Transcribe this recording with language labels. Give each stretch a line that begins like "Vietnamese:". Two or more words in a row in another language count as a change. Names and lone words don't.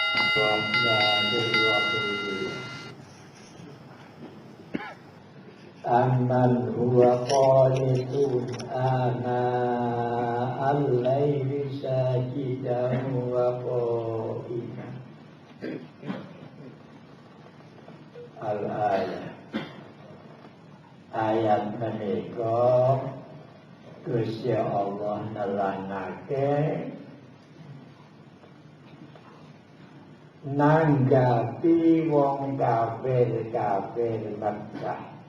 Arabic: بسم الله الرحمن الرحيم. أمن هو قانت آناء الليل ساجدا وقائما. Al-ayat.
Javanese: Ayat menika Gusti Allah nerangake nanggapi wong kafir Mekkah.